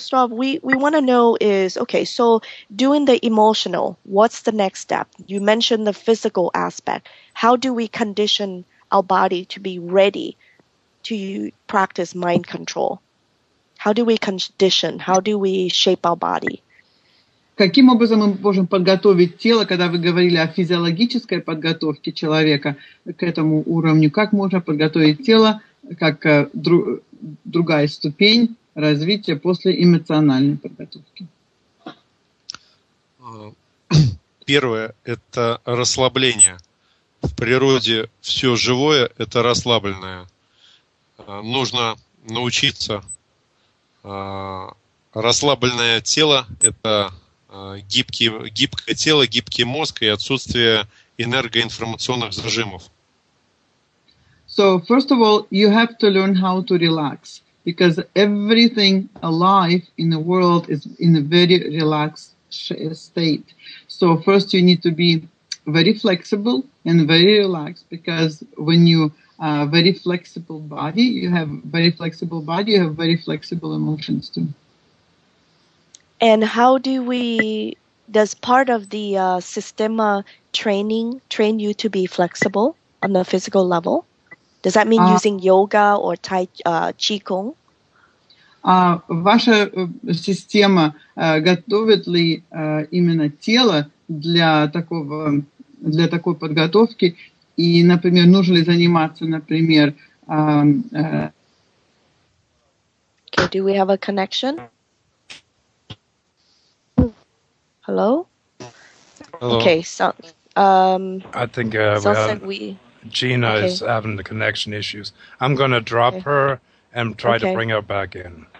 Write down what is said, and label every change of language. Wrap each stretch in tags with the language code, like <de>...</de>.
<en>Starov, we want to know is, okay, so doing the emotional, what's the next step? You mentioned the physical aspect. How do we condition our body to be ready to practice mind control? How do we condition? How do we shape our body?</en> <ru>Каким образом мы можем подготовить тело, когда вы говорили о физиологической подготовке человека к этому уровню, как можно подготовить тело как другая ступень развития после эмоциональной подготовки? Первое – это расслабление. В природе все живое – это расслабленное. Нужно научиться. Расслабленное тело – это гибкое тело, гибкий мозг и отсутствие энергоинформационных зажимов.</ru> <en>So first of all, you have to learn how to relax, because everything alive in the world is in a very relaxed state. So first you need to be very flexible and very relaxed, because when you very flexible body, you have very flexible emotions too. And how does part of the Systema training train you to be flexible on the physical level? Does that mean using yoga or qigong?</en> <ru>Ваша система готовит ли именно тело для такой подготовки? И, например, нужно ли заниматься, например...</ru> <en>Okay, do we have a connection? Hello? Hello. Okay, so... I think Gina okay. is having the connection issues. I'm going to drop her and try to bring her back in.</en>